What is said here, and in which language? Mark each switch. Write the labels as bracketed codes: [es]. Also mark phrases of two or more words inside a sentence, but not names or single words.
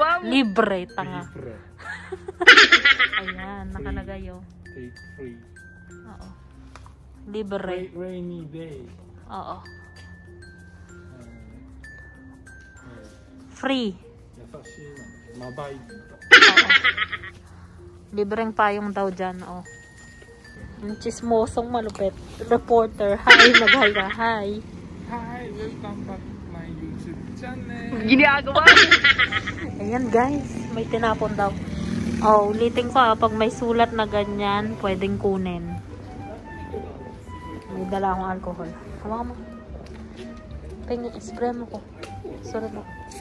[tl] Libre, tanga. Libre. Ayan, nakalagay yun. [en] Take free. [tl] Oo. Libre. [en] Rainy day. [tl] Oo. Free. [ja] 優しいな。マバイと。 [tl] Oo. Libreng payong daw dyan, oh. Yung chismosong malupit. Reporter, hi, mag-hi ka, hi. [en] Hi, welcome back to my YouTube channel. [tl] Ginagawa. Ayan guys, may tinapon daw. Oh, ulitin ko pag may sulat na ganyan, pwedeng kunin. May dala akong alcohol. Hawakan mo. Pingin, spray mo ko. Sulat mo.